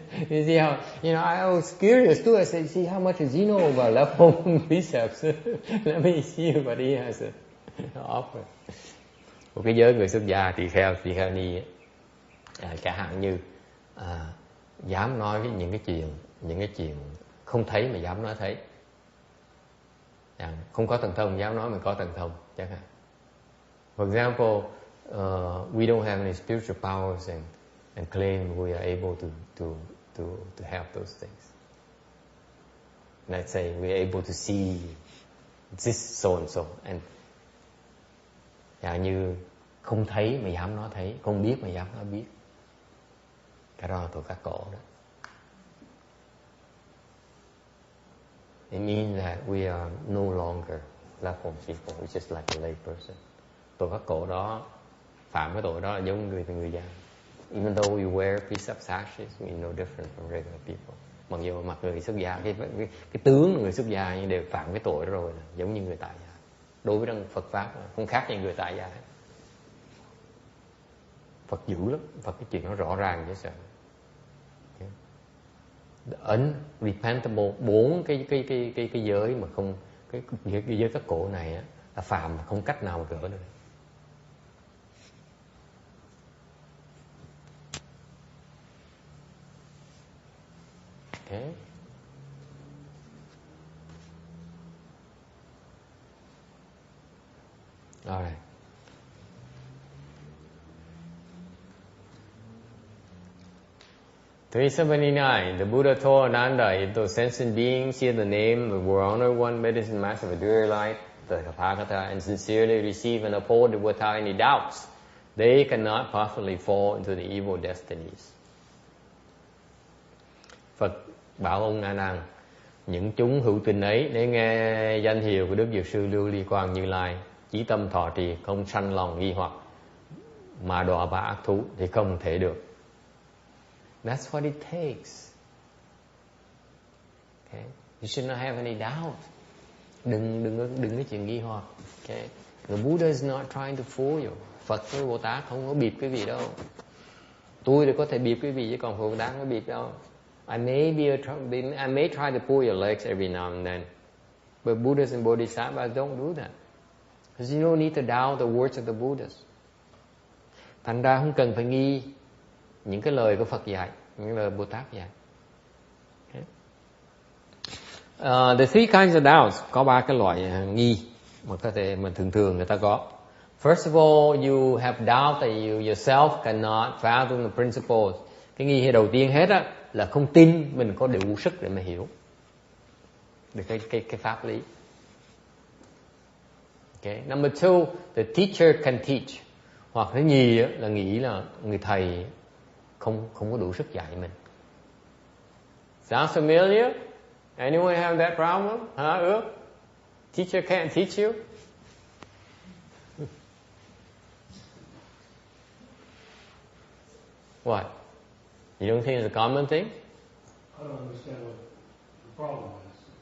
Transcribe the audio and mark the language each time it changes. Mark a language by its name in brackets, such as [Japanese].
[English] You see how, I was curious too. I said, see how much does he know about left home precepts? Let me see what he has to offer. [Vietnamese] Một cái giới người xuất gia tỳ kheo ni, chẳng hạn như dám nói những cái chuyện không thấy mà dám nói thấy. Không có thần thông dám nói mình có thần thông chẳng hạn. [English] For example, we don't have any spiritual powers and claim we are able to help those things. Let's say we are able to see this so and so, and [Vietnamese] như không thấy mà dám nói thấy, không biết mà dám nói biết. Cái đó là thuộc các cổ đó. [English] It means that we are no longer platform people, we're just like a lay person. [Vietnamese] Tội các cổ đó, phạm cái tội đó là giống người gia. [English] Even though we wear precept sashes, we're no different from regular people. [Vietnamese] Mặc dù mặc người xuất gia, cái tướng người xuất gia nhưng đều phạm cái tội đó rồi, giống như người tại gia. Đối với Phật pháp không khác như người tại gia. Phật dữ lắm, Phật cái chuyện nó rõ ràng dễ sợ. [English] Unrepentable, [Vietnamese] 4 cái giới mà không cái giới các cổ này á, là phạm không cách nào mà gỡ được. [English] Okay. All right. (379) The Buddha told Ananda, if those sentient beings hear the name of the Honored One, Medicine Master of Dear Light, the Tathagata, and sincerely receive and uphold it without any doubts, they cannot possibly fall into the evil destinies. [Vietnamese] Phật bảo ông A Nan, những chúng hữu tình ấy để nghe danh hiệu của Đức Dược Sư Lưu Ly Quang Như Lai, chí tâm thọ trì, không sanh lòng nghi hoặc mà đọa vào ác thú thì không thể được. [English] That's what it takes. Okay? You should not have any doubt. [Vietnamese] Đừng có chuyện nghi hoặc. [English] Okay? The Buddha is not trying to fool you. [Vietnamese] Phật với Bồ Tát không có bịp quý vị đâu. Tôi thì có thể bịp quý vị chứ còn Bồ Tát không có bịp đâu. [English] I may try to pull your legs every now and then, but Buddhas and Bodhisattvas don't do that, because you don't need to doubt the words of the Buddhas. [Vietnamese] Thành ra không cần phải nghi những cái lời của Phật dạy, những lời Bồ Tát dạy. [English] Okay. The three kinds of doubts, [Vietnamese] có 3 cái loại nghi mà có thể mà thường người ta có. [English] First of all, you have doubt that you yourself cannot fathom the principles. [Vietnamese] Cái nghi đầu tiên hết á là không tin mình có đủ sức để mà hiểu được cái pháp lý. [English] Okay. Number 2, the teacher can teach. [Vietnamese] Hoặc thứ nhì là nghĩ là người thầy không có đủ sức dạy mình. [English] Sounds familiar? Anyone have that problem? Huh? Teacher can't teach you? What? You don't think it's a common thing? I don't understand what the problem is.